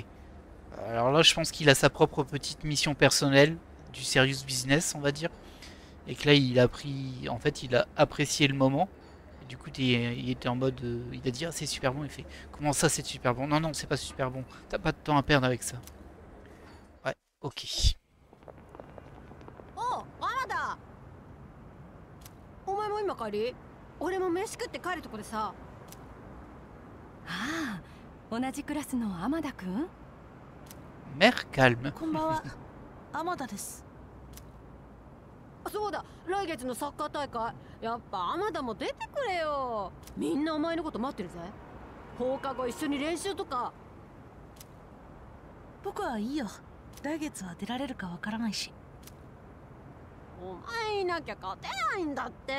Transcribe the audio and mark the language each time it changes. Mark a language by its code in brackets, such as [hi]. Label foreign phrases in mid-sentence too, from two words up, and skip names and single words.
[fr] Alors là je pense qu'il a sa propre petite mission personnelle, du [en] serious business [fr] on va dire. Et que là il a pris, en fait il a apprécié le moment. Et du coup il était en mode, il a dit ah c'est super bon, il fait comment ça c'est super bon? Non non c'est pas super bon, t'as pas de temps à perdre avec ça. Ouais, ok. Oh, Amada! [ja] お前も今帰り？俺も飯食って帰るとこでさ。ああ、同じクラスの天田くん？ [fr] Mère calme. [ja] こんばんは、天田です。そうだ、来月のサッカー大会。やっぱ天田も出てくれよ。みんなお前のこと待ってるぜ。放課後一緒に練習とか。僕はいいよ。来月は出られるかわからないし。お前いなきゃ勝てないんだって。